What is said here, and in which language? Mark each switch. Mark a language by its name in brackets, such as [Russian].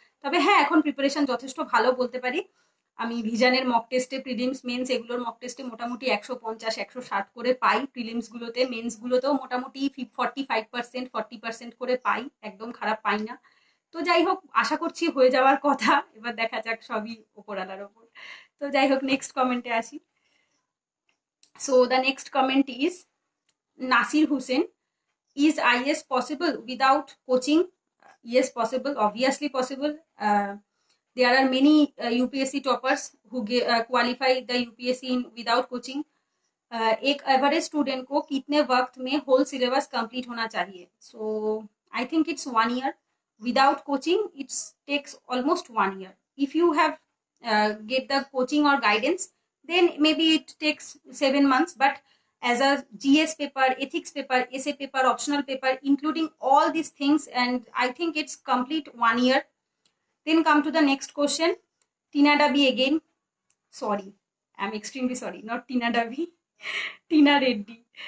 [Bangla] তবে হ্যাঁ এখন প্রিপারেশন যথেষ্ট ভালো বলতে পারি, আমি ভিজানের মক টেস্টে প্রিলিমস মেন্স এগুলোর মক টেস্টে মোটামুটি 150-160 করে পাই, প্রিলিমস গুলোতে মেন্স গুলোতেও মোটামুটি 45%, 40% করে পাই, একদম খারাপ পাই না। তো যাই হোক আশা করছি হয়ে যাওয়ার কথা, এবার দেখা যাক, সবই ওপরালার ওপর। তো যাই হোক নেক্সট কমেন্টে আসি। [English] So the next comment is Nasir Hossain, is IS possible without coaching? Yes, possible, obviously possible. There are many UPSC toppers who qualify the UPSC without coaching. [Hindi] एक एवरेज स्टूडेंट को कितने वक्त में होल सिलेबस कंप्लीट होना चाहिए? [English] So I think it's 1 year. Without coaching it's takes almost 1 year. If you have get the coaching or guidance, then maybe it takes 7 months, but as a GS paper, ethics paper, essay paper, optional paper, including all these things, and I think it's complete 1 year. Then come to the next question. Tina Davi again. Sorry, I'm extremely sorry. Not Tina Davi. Tina Reddy.